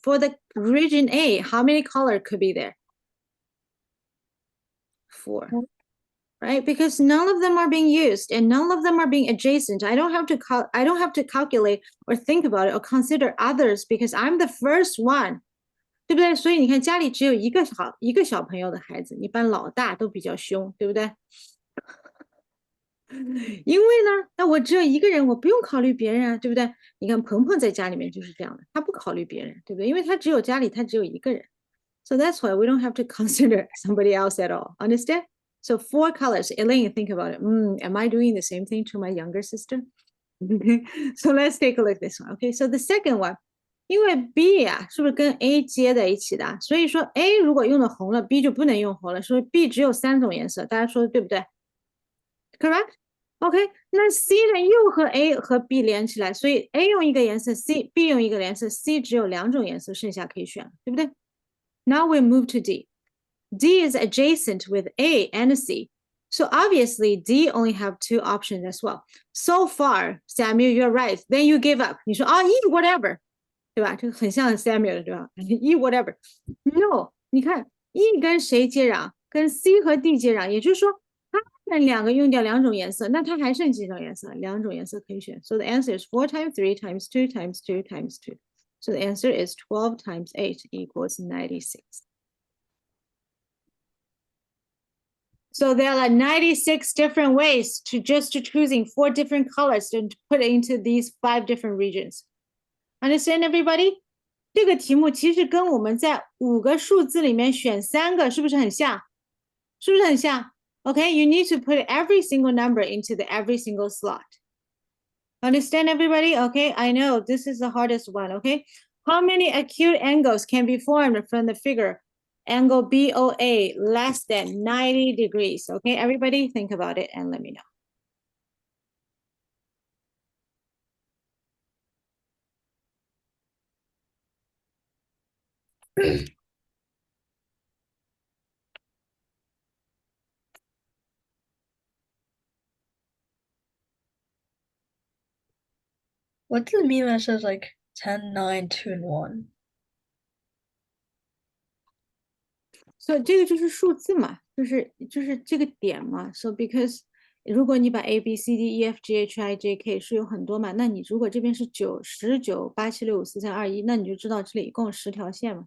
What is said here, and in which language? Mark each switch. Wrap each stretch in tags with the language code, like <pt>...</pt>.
<en>For the region A, how many color could be there? 4, right? Because none of them are being used and none of them are being adjacent. I don't have to calculate or think about it or consider others because I'm the first one.</en> <zh>对不对？所以你看，家里只有一个小朋友的孩子，一般老大都比较凶，对不对？因为呢，那我只有一个人，我不用考虑别人啊，对不对？你看鹏鹏在家里面就是这样的，他不考虑别人，对不对？因为他只有家里他只有一个人。</zh> <en>So that's why we don't have to consider somebody else at all. Understand? So 4 colors. Elaine, think about it. Am I doing the same thing to my younger sister? So let's take a look at this one. Okay, so the second one.</en> <zh>因为 B 啊，是不是跟 A 接在一起的？所以说 A 如果用的红了 ，B 就不能用红了。所以 B 只有3种颜色，大家说的对不对 ？</zh> <en>Correct?</en> <zh>OK，那 C 呢又和 A 和 B 连起来，所以 A 用一个颜色，B 用一个颜色，C 只有2种颜色，剩下可以选，对不对 ？</zh> <en>Now we move to D. D is adjacent with A and C. So obviously D only have 2 options as well. So far, Samuel, you're right. Then you give up.</en> <zh>你说</zh> <en>E whatever.</en> <zh>对吧？这个很像 Samuel 的，对吧？E whatever。</zh> <en>No，</en> <zh>你看 E 跟谁接壤？跟 C 和 D 接壤，也就是说，他们2个用掉2种颜色，那它还剩几种颜色？2种颜色可以选。</zh> <en>So the answer is 4 times 3 times 2 times 2 times 2. So the answer is 12 times 8 equals 96. So there are 96 different ways to choosing 4 different colors to put into these 5 different regions. Understand everybody?</en> <zh>这个题目其实跟我们在5个数字里面选3个是不是很像？是不是很像？</zh> <en>Okay, you need to put every single number into every single slot. Understand everybody? Okay, I know this is the hardest one. Okay, how many acute angles can be formed from the figure? Angle BOA less than 90 degrees. Okay, everybody think about it and let me know. What</en> <zh>我字明明</zh> <en>says like 10, 9, 2, and 1.</en> <zh>So 这个就是数字嘛，就是这个点嘛。 So because 如果你把 A B C D E F G H I J K 是有很多嘛，那你如果这边是9、10、9、8、7、6、5、4、3、2、1，那你就知道这里一共10条线嘛。</zh>